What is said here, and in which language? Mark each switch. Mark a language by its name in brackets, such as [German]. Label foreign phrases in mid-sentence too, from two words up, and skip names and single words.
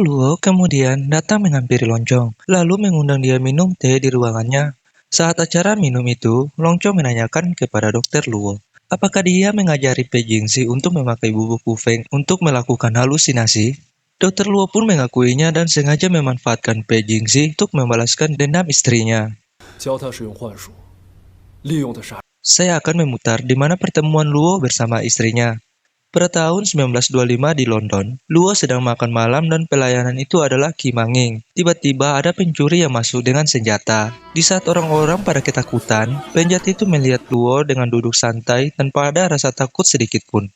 [Indonesian] Luo kemudian datang menghampiri Longcong, lalu mengundang dia minum teh di ruangannya. Saat acara minum itu, Longcong menanyakan kepada Dr. Luo, apakah dia mengajari Pei Jingxi untuk memakai bubuk pufeng untuk melakukan halusinasi? Dokter Luo pun mengakuinya dan sengaja memanfaatkan Pei Jingxi untuk membalaskan dendam istrinya. [Chinese] 教他使用幻术，利用他杀。 [Indonesian] Saya akan memutar di mana pertemuan Luo bersama istrinya. Pada tahun 1925 di London, Luo sedang makan malam dan pelayanan itu adalah Qi Manging. Tiba-tiba ada pencuri yang masuk dengan senjata. Di saat orang-orang pada ketakutan, penjahat itu melihat Luo dengan duduk santai tanpa ada rasa takut sedikit pun.